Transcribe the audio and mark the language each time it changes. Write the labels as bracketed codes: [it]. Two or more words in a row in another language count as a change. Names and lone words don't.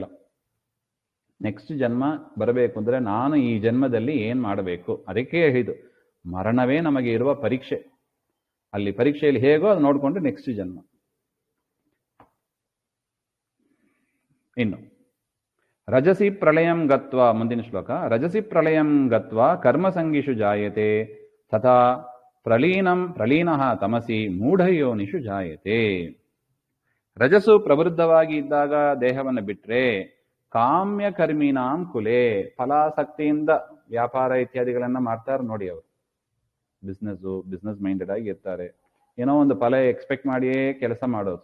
[kn] ನೆಕ್ಸ್ಟ್ ಜನ್ಮ ಬರಬೇಕು ಅಂದ್ರೆ ನಾನು ಈ ಜನ್ಮದಲ್ಲಿ ಏನ್ ಮಾಡಬೇಕು, ಅದಕ್ಕೆ ಹೇಳಿದ್ದು ಮರಣವೇ ನಮಗೆ ಇರುವ ಪರೀಕ್ಷೆ. ಅಲ್ಲಿ ಪರೀಕ್ಷೆಯಲ್ಲಿ ಹೇಗೋ ಅದು ನೋಡ್ಕೊಂಡು ನೆಕ್ಸ್ಟ್ ಜನ್ಮ. ಇನ್ನು [sa] ರಜಸಿ ಪ್ರಳಯಂ ಗತ್ವ, [kn] ಮುಂದಿನ ಶ್ಲೋಕ. [sa] ರಜಸಿ ಪ್ರಳಯಂ ಗತ್ವ ಕರ್ಮಸಂಗಿಷು ಜಾಯತೆ ತಥಾ ಪ್ರಲೀನಃ ತಮಸಿ ಮೂಢಯೋನಿಷು ಜಾಯತೆ. [kn] ರಜಸ್ಸು ಪ್ರವೃದ್ಧವಾಗಿ ಇದ್ದಾಗ ದೇಹವನ್ನು ಬಿಟ್ರೆ [sa] ಕಾಮ್ಯ ಕರ್ಮಿನಾಂ ಕುಲೆ, [kn] ಫಲಾಸಕ್ತಿಯಿಂದ ವ್ಯಾಪಾರ ಇತ್ಯಾದಿಗಳನ್ನ ಮಾಡ್ತಾರೆ ನೋಡಿ. ಅವರು [en] business minded [kn] ಆಗಿ ಇರ್ತಾರೆ. ಏನೋ ಒಂದು ಫಲ ಎಕ್ಸ್ಪೆಕ್ಟ್ ಮಾಡಿಯೇ ಕೆಲಸ ಮಾಡೋದು.